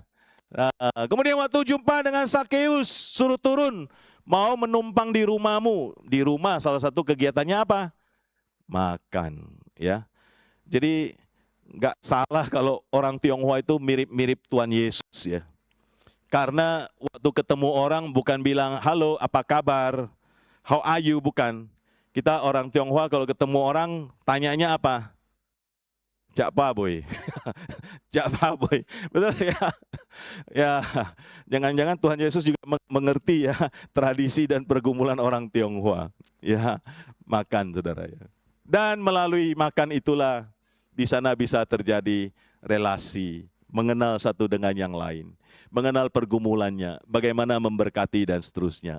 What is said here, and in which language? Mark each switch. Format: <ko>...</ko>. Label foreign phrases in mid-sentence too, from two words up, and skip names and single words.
<id>Kemudian waktu jumpa dengan Sakeus, suruh turun, mau menumpang di rumahmu. Di rumah salah satu kegiatannya apa? Makan, ya. Jadi nggak salah kalau orang Tionghoa itu mirip-mirip Tuhan Yesus ya. Karena waktu ketemu orang bukan bilang, halo apa kabar,</id> <en>how are you,</en> <id>bukan. Kita orang Tionghoa kalau ketemu orang tanyanya apa?</id> <nan>Jak pa boy. Jak pa boy.</nan> <id>Betul ya? Ya, jangan-jangan Tuhan Yesus juga mengerti ya tradisi dan pergumulan orang Tionghoa. Ya, makan saudara ya. Dan melalui makan itulah di sana bisa terjadi relasi, mengenal satu dengan yang lain, mengenal pergumulannya, bagaimana memberkati dan seterusnya.</id>